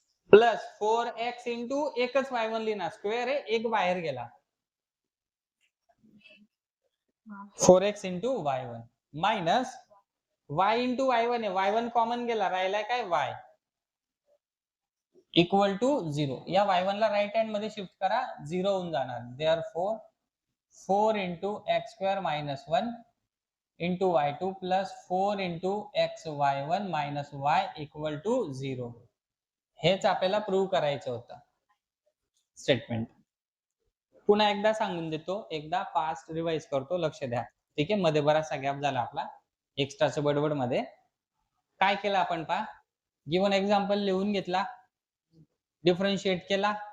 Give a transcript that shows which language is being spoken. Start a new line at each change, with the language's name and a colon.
Marathi: Plus 4x into एकच y1 लिहिणार, square आहे, एक बाहेर गेला. 4x into y1 minus y into y1 आहे, y1 कॉमन गेला, राहिलाय काय y इक्वल टू 0. या y1 ला राईट हँड मध्ये शिफ्ट करा, 0 होऊन जाणार.
English: Therefore 4 into x square minus 1 into y2 plus 4 into x y1 minus y equal to 0.
Marathi: हेच आपल्याला प्रूव्ह करायचं होतं स्टेटमेंट. पुन्हा एकदा सांगून देतो, एकदा फास्ट रिवाइज करतो, लक्ष द्या. ठीक आहे. मध्ये बराचसा गॅप झाला आपला एक्स्ट्राच्या बडबड मध्ये. काय केलं आपण पहा, गिव्हन एक्झाम्पल लिहून घेतला, डिफरन्शिएट केला.